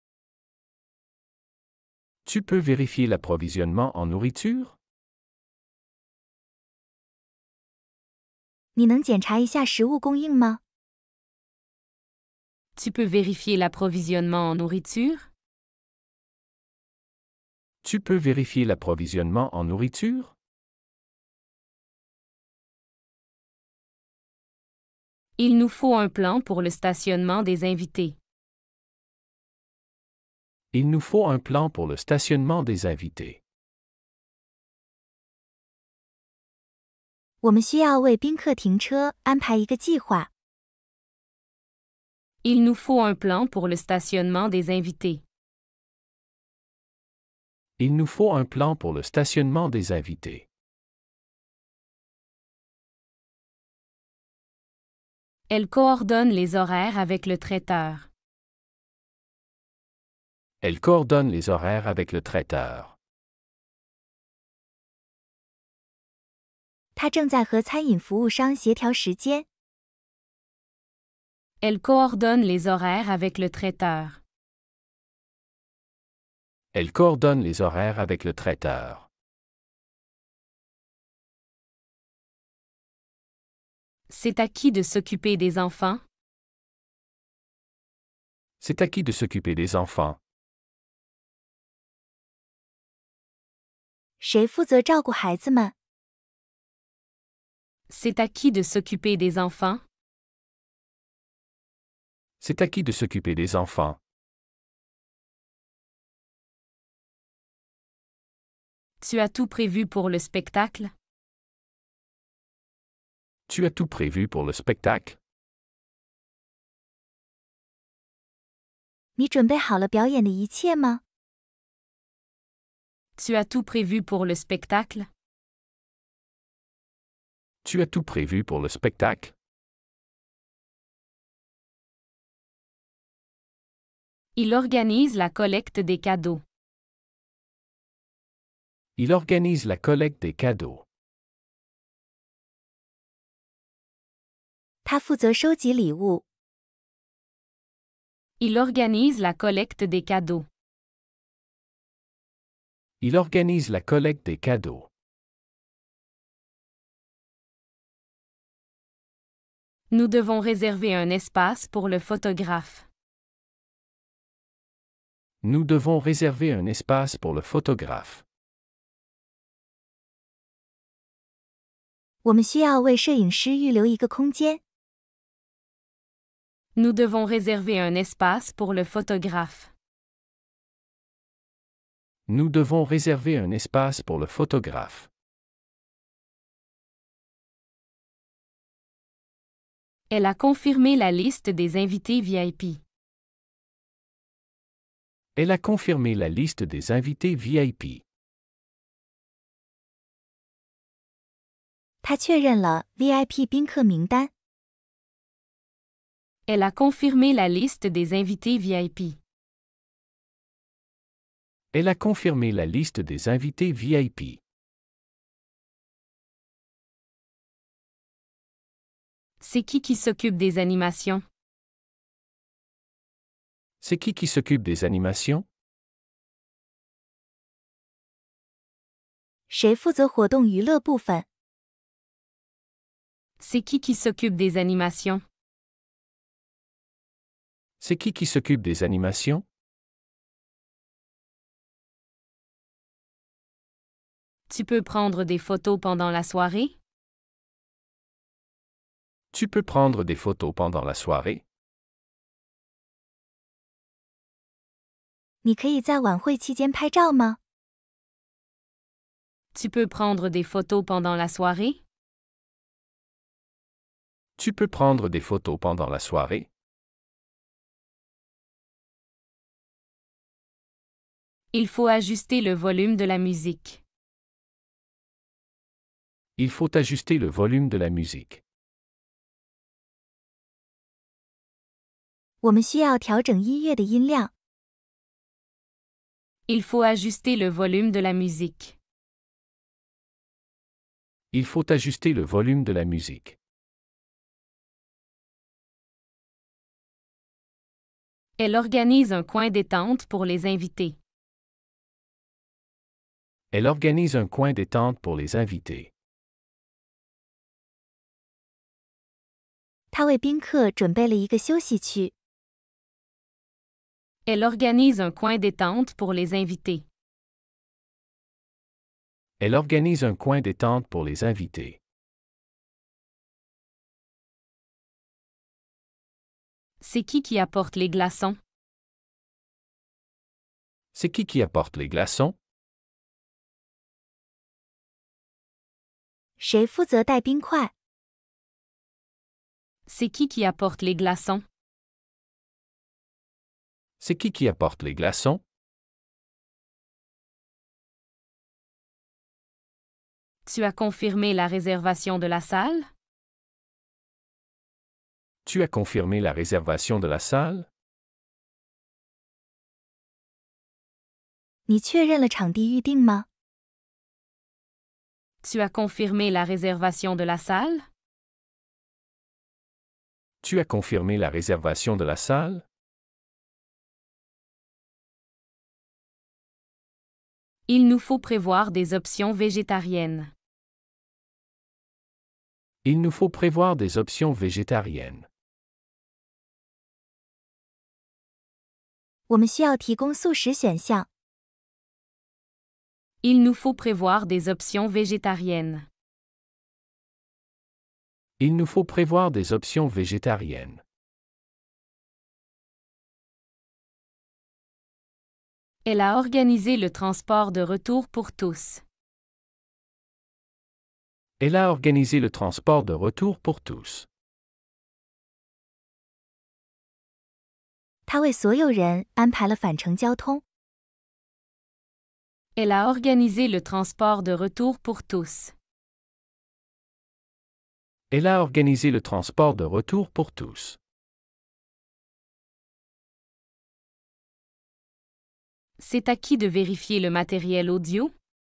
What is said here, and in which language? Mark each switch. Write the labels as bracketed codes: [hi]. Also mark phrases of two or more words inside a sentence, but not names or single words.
[fr] Tu peux vérifier l'approvisionnement en nourriture? [zh] 你能检查一下食物供应吗？ [fr] Tu peux vérifier l'approvisionnement en nourriture? Tu peux vérifier l'approvisionnement en nourriture? Il nous faut un plan pour le stationnement des invités. Il nous faut un plan pour le stationnement des invités. [zh] 我们需要为宾客停车安排一个计划。 [fr] Il nous faut un plan pour le stationnement des invités. Il nous faut un plan pour le stationnement des invités. Elle coordonne les horaires avec le traiteur. Elle coordonne les horaires avec le traiteur. [zh] 她正在和餐饮服务商协调时间。 [fr] Elle coordonne les horaires avec le traiteur. Elle coordonne les horaires avec le traiteur. C'est à qui de s'occuper des enfants? C'est à qui de s'occuper des enfants? [zh] 谁负责照顾孩子们？ [fr] C'est à qui de s'occuper des enfants? C'est à qui de s'occuper des enfants? Tu as tout prévu pour le spectacle? Tu as tout prévu pour le spectacle? [zh] 你准备好了表演的一切吗？ [fr] Tu as tout prévu pour le spectacle? Tu as tout prévu pour le spectacle? Il organise la collecte des cadeaux. Il organise la collecte des cadeaux. [zh] 他负责收集礼物。 [fr] Il organise la collecte des cadeaux. Il organise la collecte des cadeaux. Nous devons réserver un espace pour le photographe. Nous devons réserver un espace pour le photographe. [zh] 我们需要为摄影师预留一个空间。 [fr] Nous devons réserver un espace pour le photographe. Nous devons réserver un espace pour le photographe. Elle a confirmé la liste des invités VIP. Elle a confirmé la liste des invités VIP. [zh] 他确认了 VIP 宾客名单。 [fr] Elle a confirmé la liste des invités VIP. Elle a confirmé la liste des invités VIP. C'est qui s'occupe des animations? C'est qui s'occupe des animations? [zh] 谁负责活动娱乐部分？ [fr] C'est qui s'occupe des animations? C'est qui s'occupe des animations? Tu peux prendre des photos pendant la soirée? Tu peux prendre des photos pendant la soirée? [zh] 你可以在晚会期间拍照吗？ [fr] Tu peux prendre des photos pendant la soirée? Tu peux prendre des photos pendant la soirée? Il faut ajuster le volume de la musique. Il faut ajuster le volume de la musique. [zh] 我们需要调整音乐的音量。 [fr] Il faut ajuster le volume de la musique. Il faut ajuster le volume de la musique. Elle organise un coin détente pour les invités. Elle organise un coin détente pour les invités. [zh] 他为宾客准备了一个休息区。 [fr] Elle organise un coin détente pour les invités. Elle organise un coin détente pour les invités. C'est qui apporte les glaçons? C'est qui apporte les glaçons? [zh] 谁负责带冰块？ [fr] C'est qui apporte les glaçons? C'est qui apporte les glaçons? Tu as confirmé la réservation de la salle? Tu as confirmé la réservation de la salle? [zh] 你确认了场地预定吗？ [fr] Tu as confirmé la réservation de la salle? Tu as confirmé la réservation de la salle? Il nous faut prévoir des options végétariennes. Il nous faut prévoir des options végétariennes. [zh] 我们需要提供素食选项。 [fr] Il nous faut prévoir des options végétariennes. Il nous faut prévoir des options végétariennes. Elle a organisé le transport de retour pour tous. Elle a organisé le transport de retour pour tous. [zh] 他为所有人安排了返程交通。 [fr] Elle a organisé le transport de retour pour tous. Elle a organisé le transport de retour pour tous. C'est à qui de vérifier le matériel audio?